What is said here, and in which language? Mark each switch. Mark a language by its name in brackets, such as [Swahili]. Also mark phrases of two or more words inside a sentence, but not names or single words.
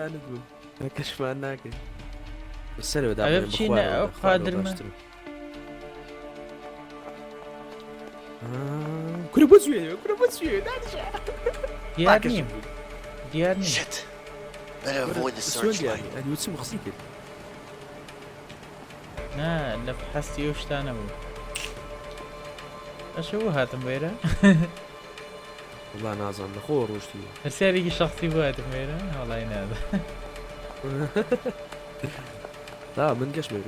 [Central Kurdish] کەشمان ناکەین سەرەوەدا ئەوێ بچینە ئەو قادرمە كورە بۆ سوێنەوە کورە بۆ سوێ دیار نیم دیار نیم [English] Shit. Better avoid the [Central Kurdish] سوێن [English] searchlight. [Central Kurdish] دیاری ئەنی وچم قسەی کرد نا لە حەستی ئەو شتانە بوو ئەشەوە هاتم وێرە والله نازانم لەخۆ ڕۆشتی هەرسیارێکی شخصی بوو هاتم وێرە هەڵای نادا تا من گەشتمە بێ